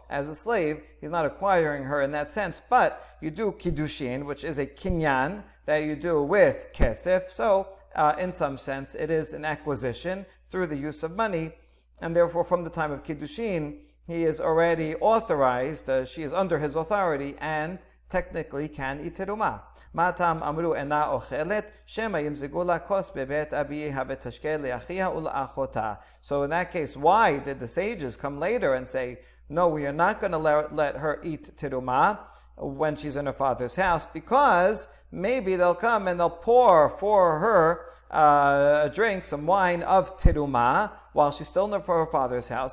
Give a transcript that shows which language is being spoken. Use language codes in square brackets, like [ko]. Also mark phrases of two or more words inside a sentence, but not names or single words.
[en] As a slave, he's not acquiring her in that sense, but you do kiddushin, which is a kinyan that you do with kesef. So, in some sense, it is an acquisition through the use of money, and therefore from the time of kiddushin, he is already authorized, she is under his authority, and technically can eat teruma. [he] מתם אמרו אינה אוכלת שמא ימזגו לה כוס בבית אביה ותשקה לאחיה ולאחותה. [en] So in that case, why did the sages come later and say, no, we are not going to let her eat teruma when she's in her father's house, because maybe they'll come and they'll pour for her a drink, some wine of teruma, while she's still in her father's house.